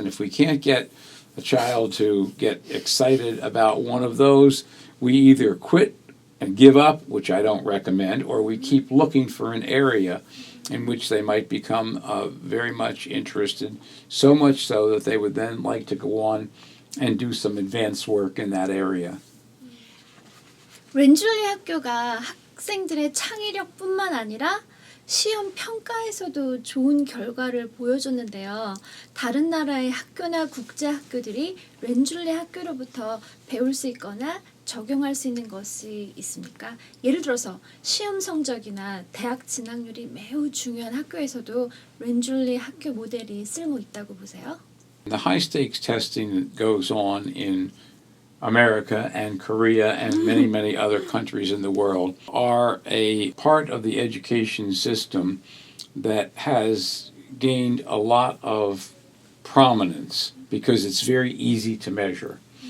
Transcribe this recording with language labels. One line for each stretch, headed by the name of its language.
English: And if we can't get a child to get excited about one of those, we either quit and give up, which I don't recommend, or we keep looking for an area in which they might become very much interested, so much so that they would then like to go on and do some advanced work in that area.
Korean: 렌줄리 학교가 학생들의 창의력뿐만 아니라 시험 평가에서도 좋은 결과를 보여줬는데요. 다른 나라의 학교나 국제 학교들이 렌줄리 학교로부터 배울 수 있거나 적용할 수 있는 것이 있습니까? 예를 들어서 시험 성적이나 대학 진학률이 매우 중요한 학교에서도 렌줄리 학교 모델이 쓸모 있다고 보세요?
English: The high stakes testing that goes on in America and Korea and many, many other countries in the world are a part of the education system that has gained a lot of prominence because it's very easy to measure.